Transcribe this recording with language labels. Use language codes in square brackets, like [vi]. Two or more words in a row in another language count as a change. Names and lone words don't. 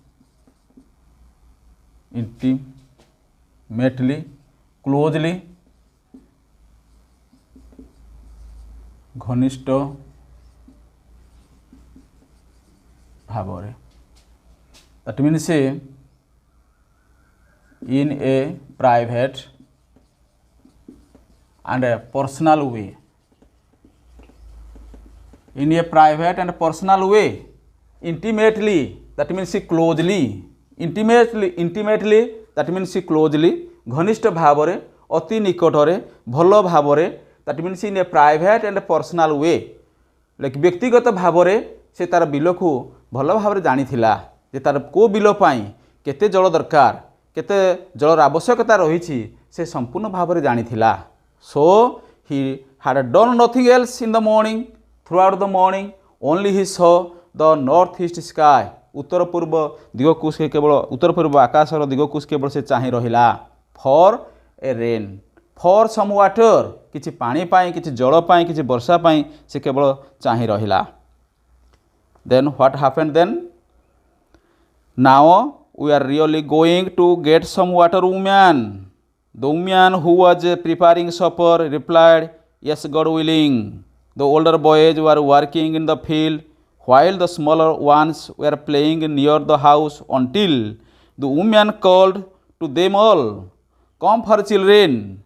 [en] intimately, closely, [or] ଘନିଷ୍ଠ ଭାବରେ [en] that means in a private and a personal way, in a private and personal way, intimately that means closely, intimately that means closely, [or] ଘନିଷ୍ଠ ଭାବରେ ଅତି ନିକଟରେ ଭଲ ଭାବରେ [en] that means in a private and personal way, like [or] ବ୍ୟକ୍ତିଗତ ଭାବରେ ସେ ତାର ବିଲ କୁ ଭଲ ଭାବ ଜାଣି ଥିଲା ଯେ ତାର କୁ ବିଲ ପାଇଁ କେତେ ଜଳ ଦରକାର କେତେ ଜଳର ଆବଶ୍ୟକତା ରହି ସେ ସଂପୂର୍ଣ୍ଣ ଭାବ ଜାଣି ଥିଲା। [en] So he had done nothing else in the morning throughout the morning only he saw the north east sky [or] ଉତ୍ତର ପୂର୍ବ ଦିଗ କୁ ସେ କେବଳ ଉତ୍ତର ପୂର୍ବ ଆକାଶର ଦିଗ କୁ କେବଳ ସେ ଚାହିଁ ରହିଲା [en] for a rain for some water [or] କିଛି ପାଣି ପାଇଁ କିଛି ଜଳ ପାଇଁ କିଛି ବର୍ଷା ପାଇଁ ସେ କେବଳ ଚାହିଁ ରହିଲା। [en] Then what happened then? Now we are really going to get some water, woman. The woman who was preparing supper replied, yes, God willing. The older boys were working in the field while the smaller ones were playing near the house until the woman called to them all, come for children.